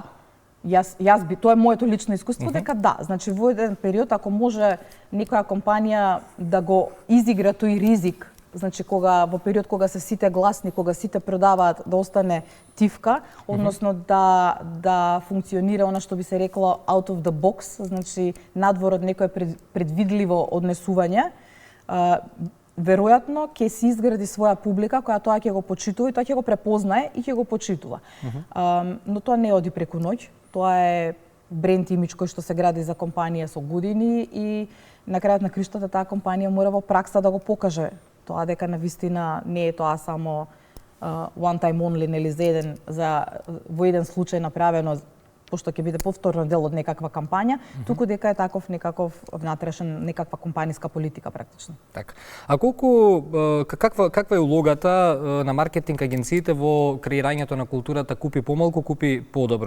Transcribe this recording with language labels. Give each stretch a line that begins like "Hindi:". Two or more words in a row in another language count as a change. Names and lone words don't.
Macedonian: Тоа е моето лично искуство, дека да. Значи во еден период, ако може некоја компанија да го изигра тој ризик, значи во период кога се сите гласни, кога сите продаваат, да остане тивка, односно да функционира она што би се рекло
English: out of the box,
Macedonian: значи надвор од некое предвидливо однесување, веројатно ќе се изгради своја публика која тоа ќе го почитува и тоа ќе го препознае и ќе го почитува. Но тоа не оди преку ноќ, тоа е бренд имидж кој што се гради за компанија со години и на крајот на криштата таа компанија мора во пракса да го покаже тоа дека навистина не е тоа само
English: one time only,
Macedonian: нели во еден случај направено пошто ќе биде повторно дел од некаква кампања, туку дека е таков некаков внатрешен, некаква компаниска политика практично. Така. А колку каква е улогата на маркетинг агенциите во креирањето на културата купи помалку, купи подобро?